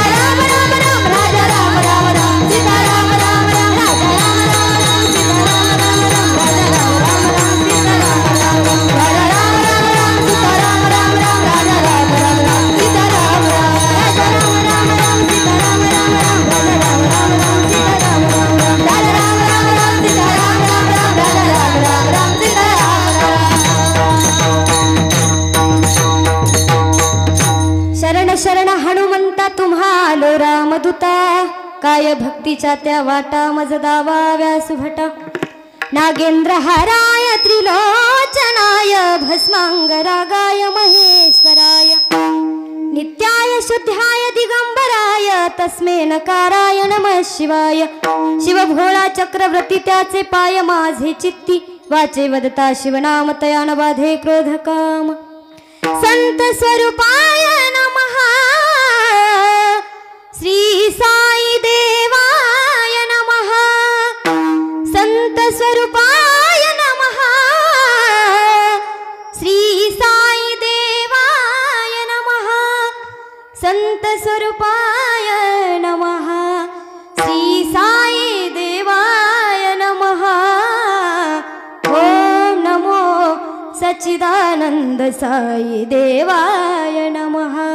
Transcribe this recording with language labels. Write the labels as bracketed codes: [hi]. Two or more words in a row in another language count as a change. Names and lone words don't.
[mr] राम राम राम राजा राम राम राम सीता राम राम राम राजा राम राम राम सीता राम राम राम राजा राम राम राम सीता राम राम राम राजा राम राम राम सीता राम राम राम राजा राम राम राम सीता राम राम राजा राम राम राम सीता राम राम राम राजा राम राम राम सीता राम राम राम राजा राम राम राम सीता राम राम राम राजा राम राम राम सीता राम शरण शरण हनुमंता तुम्हालो रामदूता काय भक्तीच्या त्या वाटा मज दावा व्यासुभटा [sa] नागेंद्र हाराय त्रिलोचनाय भस्मांगरागाय महेश्वराय नित्याय शुद्धाय दिगंबराय तस्मै नकाराय नमः शिवाय [mr] शिव भोळा चक्रवर्ती त्याचे पाय माझे चित्ती वाचे वदता शिवनाम तया न बाधे क्रोध काम [sa] संत स्वरूपाय नमः श्री साई देवाय नमः संत स्वरूपाय नमः श्री साई देवाय नमः संत स्वरूपाय नमः श्री साई देवाय नमः ओम नमो सच्चिदानंद साई देवाय नमः